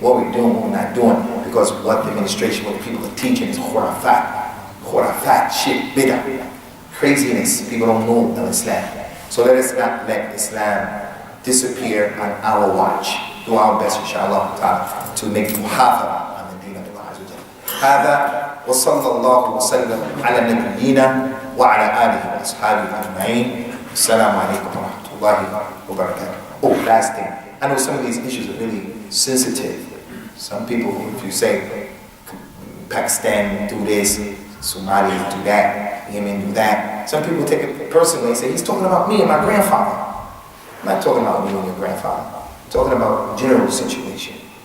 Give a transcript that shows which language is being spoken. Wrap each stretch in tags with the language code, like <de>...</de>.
<en>What we're doing, what we're not doing, because what the administration, what the people are teaching is khurafat, shit, bid'ah, craziness. People don't know Islam. So let us not let Islam disappear on our watch. Do our best, inshallah ta'ala, to make muhafara on the deen of Allah Azza wa Jalla.</en> <ar>هذا وصلى الله وسلم على نبينا وعلى آله وأصحابه أجمعين. السلام عليكم ورحمة الله وبركاته.</ar> <en>Oh, last thing. I know some of these issues are really sensitive. Some people, if you say Pakistan do this, Somalia do that, Yemen do that, some people take it personally and say, he's talking about me and my grandfather. I'm not talking about you and your grandfather. I'm talking about general situation.</en>